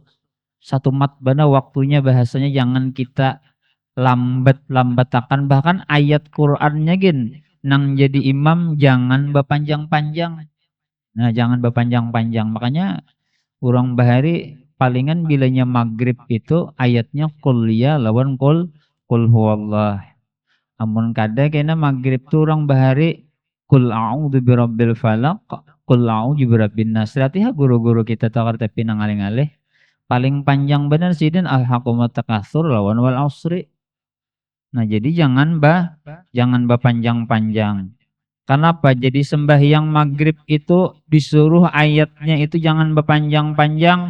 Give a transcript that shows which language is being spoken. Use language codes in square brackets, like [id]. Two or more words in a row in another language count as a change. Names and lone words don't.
[bjn] Satu mat bana waktunya, bahasanya jangan kita lambat-lambatakan, bahkan ayat Qur'annya gin nang jadi imam jangan berpanjang-panjang. Nah, jangan berpanjang-panjang. Makanya orang bahari palingan bilanya maghrib itu ayatnya qul ya lawan qul huwallah. Amun kada kena maghrib tuh orang bahari qul a'udzu birabbil falaq, qul a'udzu birabbin nas. Latihan guru-guru kita takar tapi nangalih-alih. Paling panjang benar sih dan alhaqumut takatsur lawan wal asri. Nah, jadi jangan panjang-panjang. Kenapa? Jadi sembahyang maghrib itu disuruh ayatnya itu jangan berpanjang-panjang.